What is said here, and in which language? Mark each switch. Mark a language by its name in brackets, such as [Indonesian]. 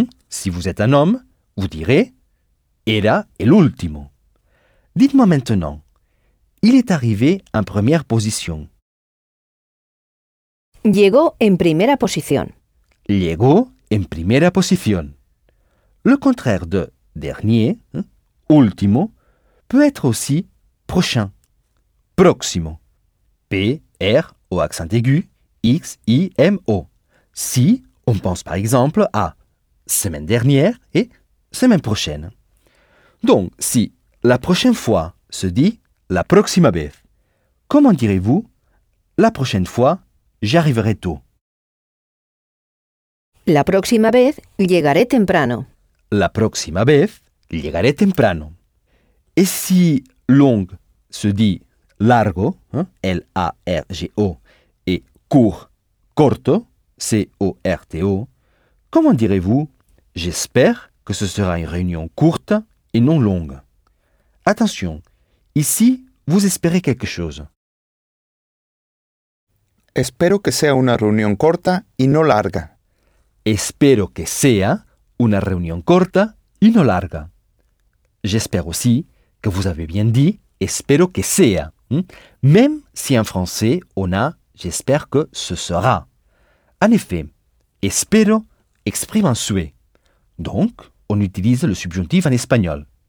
[French] Si vous êtes un homme, vous direz « [Spanish] era el último ». [French] Dites-moi maintenant, il est arrivé en première position. [Spanish] Llegó en primera posición. Llegó en primera posición. [French] Le contraire de dernier, último, peut être aussi prochain, próximo. P, R, au accent aigu, X, I, M, O. Si on pense par exemple à semaine dernière et semaine prochaine. Donc, si la prochaine fois se dit [Spanish] la próxima vez, [French] comment direz-vous la prochaine fois, j'arriverai tôt? [Spanish] La próxima vez llegaré temprano. La próxima vez llegaré temprano. [French] Et si long se dit largo, L-A-R-G-O, et court, corto, C-O-R-T-O, comment direz-vous « j'espère que ce sera une réunion courte et non longue » Attention, ici, vous espérez quelque chose. [Spanish] Espero que sea una reunión corta y no larga. Espero que sea una reunión corta y no larga. [French] J'espère aussi que vous avez bien dit « [Spanish] espero que sea ». [French] Même si en français, on a « j'espère que ce sera ». En effet, « espero » exprime un souhait. Donc, on utilise le subjonctif en espagnol.